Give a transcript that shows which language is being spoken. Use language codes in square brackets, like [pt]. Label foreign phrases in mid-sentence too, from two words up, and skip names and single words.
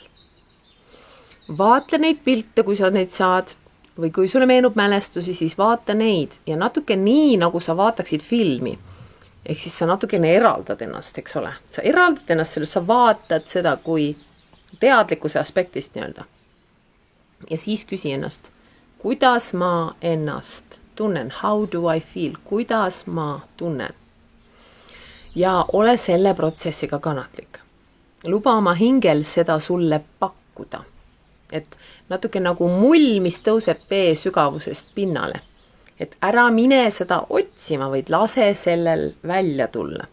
[et] Vaatle neid pilte, kui sa neid saad, või kui sulle meenub mälestusi, siis vaata neid ja natuke nii, nagu sa vaataksid filmi. Ehk siis sa natukene eraldad ennast, eks ole. Sa eraldad ennast sellest, sa vaatad seda kui teadlikkuse aspektist nii-öelda. Ja siis küsi ennast, kuidas ma ennast tunnen? [en] How do I feel? [et] Kuidas ma tunnen? Ja ole selle protsessiga kannatlik. Luba oma hingel seda sulle pakkuda. Et natuke nagu mull, mis tõuseb vee sügavusest pinnale. Et ära mine seda otsima, vaid lase sellel välja tulla.